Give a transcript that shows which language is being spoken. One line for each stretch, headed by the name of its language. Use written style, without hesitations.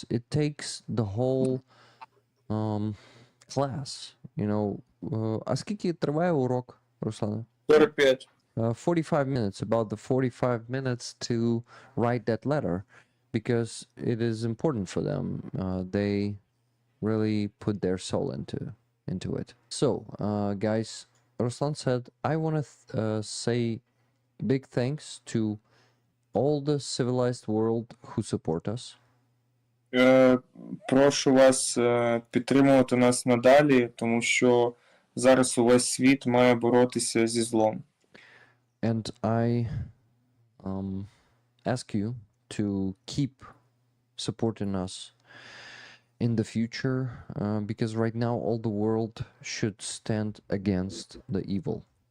English: It takes the whole class, you know.
Ukrainian: А скільки триває урок, Руслане? 45.
English: 45 minutes, about the 45 minutes to write that letter, because it is important for them. They really put their soul into it. So, guys, Ruslan said, I want to say big thanks to all the civilized world who support us.
Ukrainian: Прошу вас підтримувати нас надалі, тому що зараз увесь світ має боротися зі злом.
English: And I ask you to keep supporting us in the future, because right now all the world should stand against the evil.